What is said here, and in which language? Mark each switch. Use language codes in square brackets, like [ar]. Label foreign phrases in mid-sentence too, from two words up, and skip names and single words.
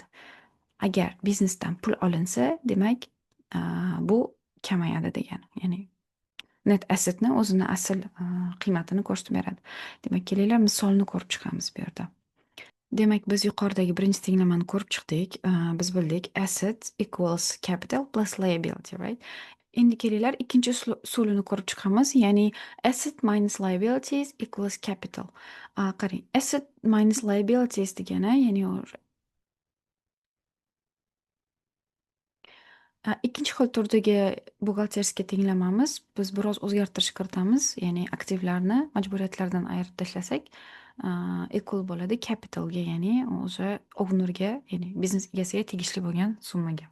[uz] Agar biznesdan pul olinsa, demak, bu kamayadi degani. Ya'ni [en] net assetni [uz] o'zini asl qiymatini ko'rsatib beradi. Demak, kelinglar misolni ko'rib chiqamiz bu yerda. Demak, biz yuqoridagi birinchi tenglamani ko'rib chiqdik. Biz bildik [en] asset equals capital plus liability, right? [uz] Endi kelinglar ikkinchi usulini ko'rib chiqamiz, ya'ni [en] asset minus liabilities equals capital. [uz] Qarang, [en] asset minus liabilities [uz] degani, ya'ni ikkinchi xil turdagi buxgalterskiy tenglamamiz. Biz biroz o'zgartirish kiritamiz, ya'ni aktivlarni majburiyatlardan ayirib tashlasak, equal bo'ladi capitalga, ya'ni o'sha ownerga, ya'ni biznes egasiga tegishli bo'lgan summaga.